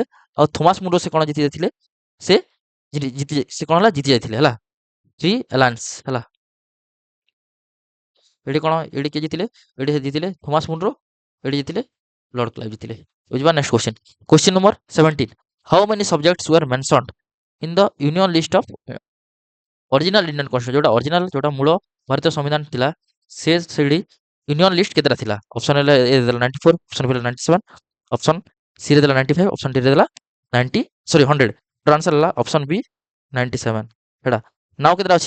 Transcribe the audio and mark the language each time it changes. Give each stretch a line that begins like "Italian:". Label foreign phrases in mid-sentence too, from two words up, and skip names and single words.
Odia: ଆଉ ଥୋମାସ୍ ମୁନରୋ ସେ କ'ଣ ଜିତି ଯାଇଥିଲେ? ସେ ସେ କ'ଣ ହେଲା? ଜିତି ଯାଇଥିଲେ ହେଲା। 3 ଆଲାଏନ୍ସ ହେଲା। ଏଠି କ'ଣ ଏଠି କିଏ ଜିତିଲେ? ଏଠି ସେ ଜିତିଲେ ଥୋମାସ୍ ମୁନରୋ, ଏଠି ଜିତିଲେ ଲର୍ଡ କ୍ଲାଇଭ୍ ଜିତିଲେ।
English: ବୁଝିବା? Next question. Question number 17, ହାଉ many subjects were mentioned in the union list of original Indian constitution?
Odia: ଯୋଉଟା ଅରିଜିନାଲ ଯୋଉଟା ମୂଳ ଭାରତୀୟ ସମ୍ବିଧାନ ଥିଲା ସେଇଠି
English: union list
Odia: କେତେଟା ଥିଲା? ଅପସନ ହେଲା ଏ ଦେଲା 94, ଅପସନ ବି ଦେଲା 97, ଅପସନ ସି ରେ ଦେଲା 95, ଅପସନ ଡି ରେ ଦେଲା 100। ଆନ୍ସର ହେଲା ଅପସନ ବି 97। ହେଟା ନାଉ କେତେଟା ଅଛି?